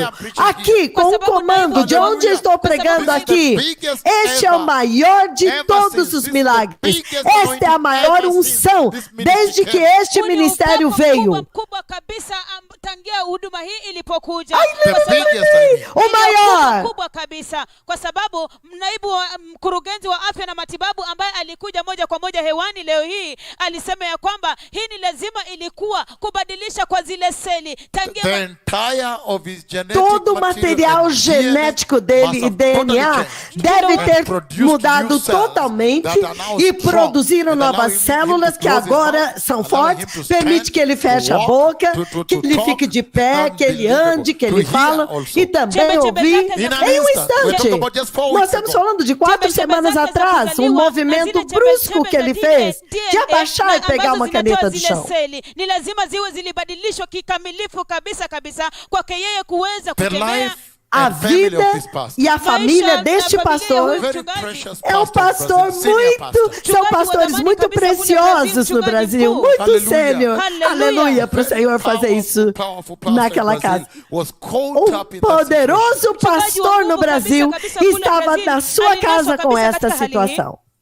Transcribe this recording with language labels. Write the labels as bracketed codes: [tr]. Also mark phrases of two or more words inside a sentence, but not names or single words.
[pt] Aqui, com o comando de onde eu estou pregando aqui, este é o maior de todos os milagres. Esta é a maior unção desde que este ministério veio. O maior [sw] kubwa kabisa, kwa sababu naibu mkurugenzi wa afya na matibabu ambaye alikuja moja kwa moja hewani leo hii alisema ya kwamba hii ni lazima ilikuwa kubadilisha kwa zile seli [pt] todo o material genético dele e DNA deve ter mudado totalmente e produziram novas células que agora são fortes, permite que ele feche a boca, que ele fique de pé, que ele ande, que ele fala e também ouvir em um instante. Nós estamos falando de 4 semanas atrás, um movimento brusco que ele fez de abaixar e pegar uma caneta do chão. [sw] Ni lazima ziwe zilibadilishwa kikamilifu kabisa kwake yeye kuweza kutembea. [pt] A vida e a família deste pastor é um pastor são pastores muito preciosos no Brasil, muito sênior. Aleluia para o Senhor fazer isso naquela casa. Um poderoso pastor no Brasil estava na sua casa com esta situação.